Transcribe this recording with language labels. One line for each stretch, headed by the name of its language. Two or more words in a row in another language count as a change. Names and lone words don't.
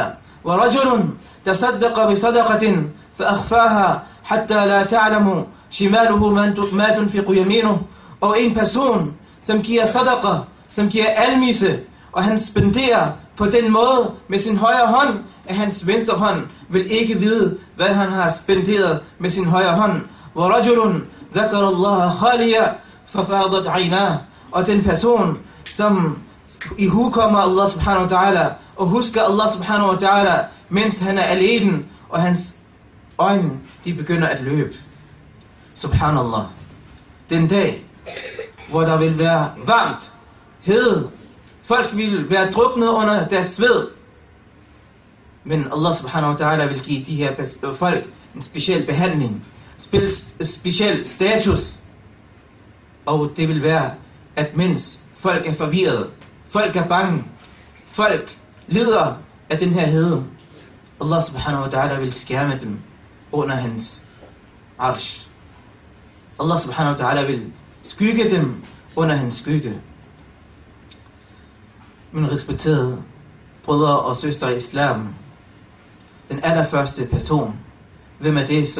Arabic: ورجل تصدق بصدقة فأخفاها حتى لا تعلم شماله ما تنفق يمينه,
Danish: og en person, som giver sadaqa, som giver almisse, og han spenderer på den måde med sin højre hånd, at hans venstre hånd vil ikke vide, hvad han har spenderet med sin højre hånd.
Arabic: ورجل ذكر الله خاليا ففاضت عيناه,
Danish: og den person, som ihukommer
Arabic: الله سبحانه وتعالى, og husker الله سبحانه وتعالى,
Danish: mens han er alene, og hans øjne, de begynder at løbe.
Arabic: سبحان الله.
Danish: Den dag, hvor der vil være varmt, hede, folk vil være druknet under deres sved, men
Arabic: الله سبحانه وتعالى
Danish: vil give de her folk en speciel behandling, speciel status, og det vil være, at mens folk er forvirret, folk er bange, folk lider af den her hede,
Arabic: الله سبحانه وتعالى
Danish: vil skærme dem under hans arsh.
Arabic: الله سبحانه وتعالى
Danish: vil skygge dem under hans skygge. Mine respekterede brødre og søstre i islam, den allerførste person, hvem er det, som